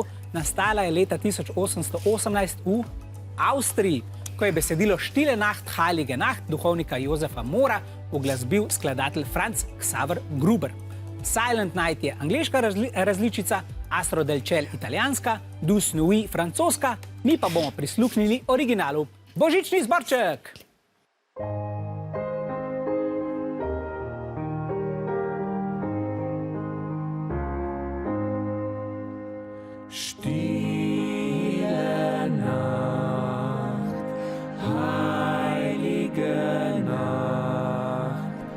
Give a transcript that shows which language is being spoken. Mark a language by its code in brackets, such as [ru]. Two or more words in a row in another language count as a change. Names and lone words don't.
[sl] Nastala je leta 1818 v Avstriji, ko je besedilo Stille Nacht, Heilige Nacht duhovnika Josefa Mora uglasbil skladatelj Franz Xaver Gruber. Silent Night je angleška različica, Astro del Ciel italijanska, Dus Nuit francoska, mi pa bomo prisluhnili originalu. Božični zborček! [de] Stille Nacht, heilige Nacht,